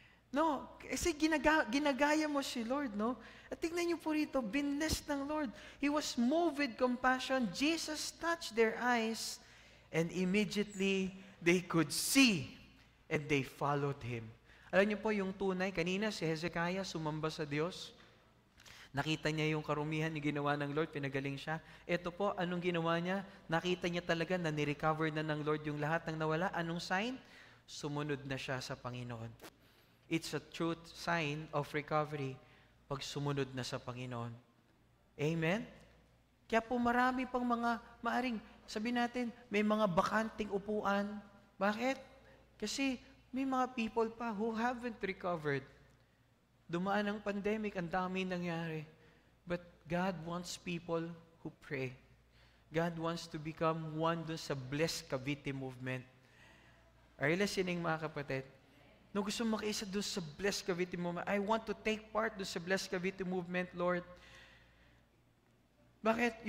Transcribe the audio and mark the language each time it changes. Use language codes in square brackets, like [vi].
[tl] No, kasi ginagaya mo si Lord, no? At tignan niyo po rito, binless ng Lord. [en] He was moved with compassion. Jesus touched their eyes and immediately they could see and they followed Him. [tl] Alam niyo po yung tunay, kanina si Hezekiah sumamba sa Diyos. Nakita niya yung karumihan ni ginawa ng Lord, pinagaling siya. Ito po, anong ginawa niya? Nakita niya talaga na nirecover na ng Lord yung lahat ng nawala. Anong sign? Sumunod na siya sa Panginoon. [en] It's a truth sign of recovery [tl] pag sumunod na sa Panginoon. [en] Amen? [tl] Kaya po marami pang mga, maaring sabihin natin, may mga bakanting upuan. Bakit? Kasi may mga people pa [en] who haven't recovered. [tl] Dumaan ang pandemic, ang dami nangyari. [en] But God wants people who pray. God wants to become one dun sa Blessed Cavite movement. Are you listening, [tl] mga kapatid? No, gusto mo makiisa doon sa Blessed Cavite movement. [en] I want to take part doon sa Blessed Cavite movement, Lord. [tl] Bakit?